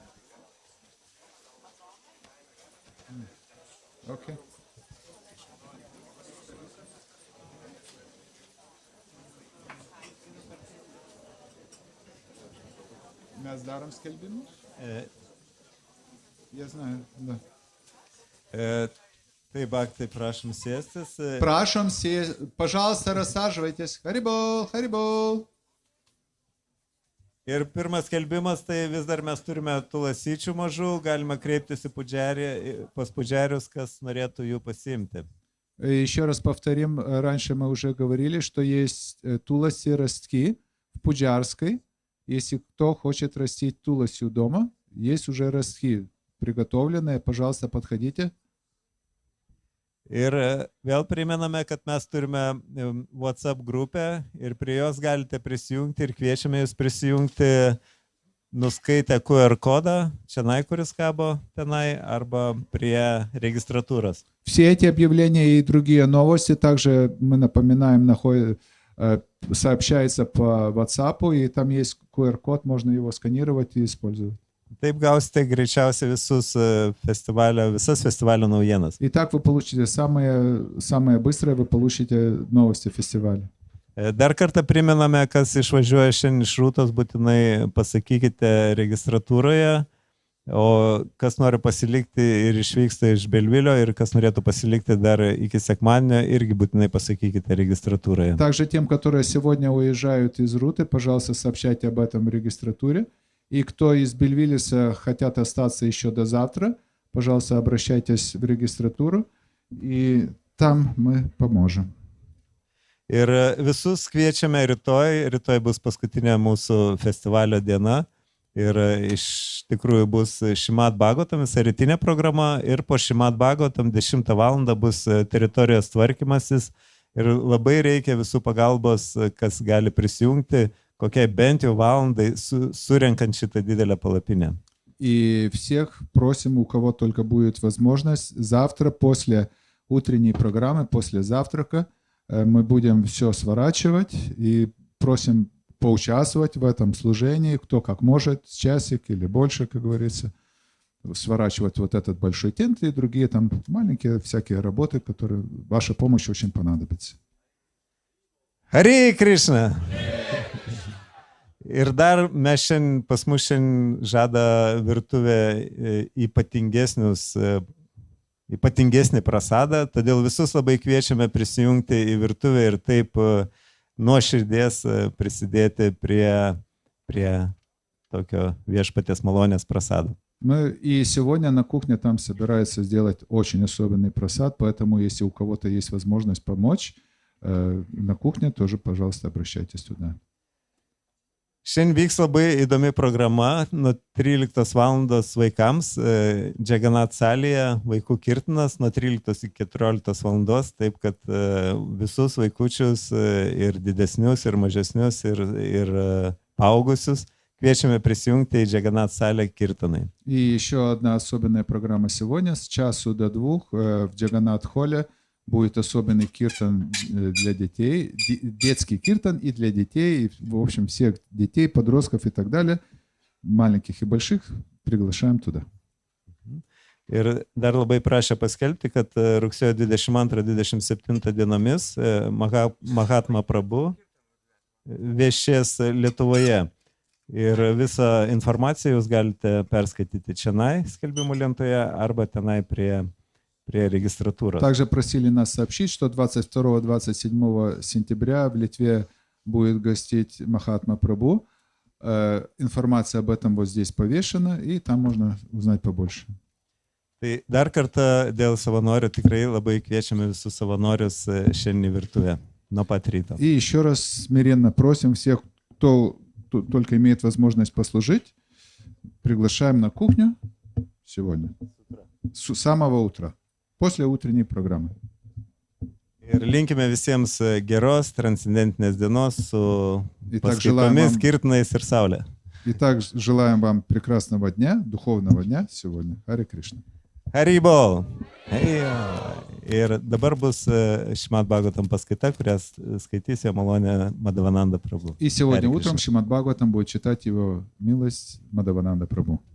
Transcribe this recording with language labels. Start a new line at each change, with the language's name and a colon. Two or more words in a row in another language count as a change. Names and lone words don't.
Russian: Окей.
Lithuanian: Mes darom skelbimus?
Russian: Я знаю, да.
Lithuanian: Tai bhaktai, prašom sėstis. Prašom sėstis.
Russian: Пожалуйста, рассаживайтесь.
Sanskrit: Харибол, харибол.
Lithuanian: Ir pirmas skelbimas, tai vis dar mes turime tų lasyčių mažų, galima kreiptis į pas pudžerius, kas norėtų jų pasiimti.
Russian: Еще раз повторим, раньше мы уже говорили, что есть туласи ростки в Пуджарской. Если кто хочет растить туласи у дома, есть уже ростки приготовленные, пожалуйста, подходите.
Lithuanian: Ir vėl primename, kad mes turime WhatsApp grupę ir prie jos galite prisijungti ir kviečiame jūs prisijungti nuskaitę QR кода, čionai, kuris kabo tenai, arba prie registratūros.
Russian: Все эти объявления и другие новости также мы напоминаем, сообщается по WhatsApp, и там есть QR-код, можно его сканировать и использовать.
Lithuanian: Taip gausite greičiausiai visas festivalio naujienas.
Russian: Итак, вы получите самое быстрое, вы получите новости фестиваля.
Lithuanian: Dar kartą primename, kas išvažiuoja šiandien iš Rūtos, būtinai pasakykite registratūroje, o kas nori pasilikti ir išvyksta iš Belvilio, ir kas norėtų pasilikti dar iki sekmadienio, irgi būtinai pasakykite registratūroje.
Russian: Также тем, которые сегодня уезжают из Руты, пожалуйста, сообщайте об этом в регистратуре. И кто из Бельвилиса хотят остаться еще до завтра, пожалуйста, обращайтесь в регистратуру, и там мы поможем.
Lithuanian: Ir visus kviečiame rytoj bus paskutinė mūsų festivalio diena ir iš tikrųjų bus Šrimad Bhagavatam, visa rytinė programa, ir po Šrimad Bhagavatam 10 val. Bus teritorijos tvarkymasis ir labai reikia visų pagalbos, kas gali prisijungti, kokiai bent jau valandai surenkant šitą didelę palapinę.
Russian: И всех просим, у кого только будет возможность, завтра после утренней программы, после завтрака, мы будем все сворачивать и просим поучаствовать в этом служении, кто как может, часик или больше, как говорится, сворачивать вот этот большой тент и другие там маленькие всякие работы, которые ваша помощь очень понадобится.
Sanskrit: Hare Krishna!
Lithuanian: Ir dar mes šiandien, pas mus šiandien žada virtuvė ypatingesnį prasadą, todėl visus labai kviečiame prisijungti į virtuvę ir taip nuo širdies prisidėti prie tokio viešpaties малонės прасада.
Russian: И сегодня на кухне там собирается сделать очень особенный прасад, поэтому если у кого-то есть возможность помочь, на кухне тоже, пожалуйста, обращайтесь туда.
Lithuanian: Šiandien vyks labai įdomi programa nuo 13 valandos vaikams Džaganat salėje, vaikų kirtinas nuo 13 iki 14 valandos, taip kad visus vaikučius ir didesnius, ir mažesnius, ir paaugusius kviečiame присоединиться į Džaganat salę Kirtanai.
Russian: И еще одна особенная программа сегодня. С часу до 2 в Джаганат-холле будет особенный киртан для детей, детский киртан и для детей, и, в общем, всех детей, подростков и так далее, маленьких и больших, приглашаем туда.
Lithuanian: Ir dar labai prašė paskelbti, kad rugsėjo 22-27 dienomis Mahatma Prabhu viešės Lietuvoje. Ir visą informaciją jūs galite perskaityti čionai skelbimų lentoje arba tenai prie регистратуры.
Russian: Также просили нас сообщить, что 22-27 сентября в Литве будет гостить Махатма Прабху. Информация об этом вот здесь повешена, и там можно узнать побольше.
Lithuanian: Tai dar kartą dėl savanorių tikrai labai kviečiame visus savanorius šiandien į virtuvę nuo pat ryto.
Russian: И еще раз смиренно просим всех, кто только имеет возможность послужить, приглашаем на кухню сегодня с самого утра. После утренней программы.
Lithuanian: Ir linkime visiems geros, transcendentinės dienos su paskaitomis, kirtinais ir saulė.
Russian: Итак, желаем вам прекрасного дня, духовного дня сегодня.
Sanskrit: Харе Кришна. Haribol.
Lithuanian: Ir dabar bus Šrimad Bhagavatam paskaita, kurią skaitys jo malonė Madhavananda prabhu.
Russian: И сегодня утром Шримад Бхагаватам будет читать его милость Madhavananda Prabhu.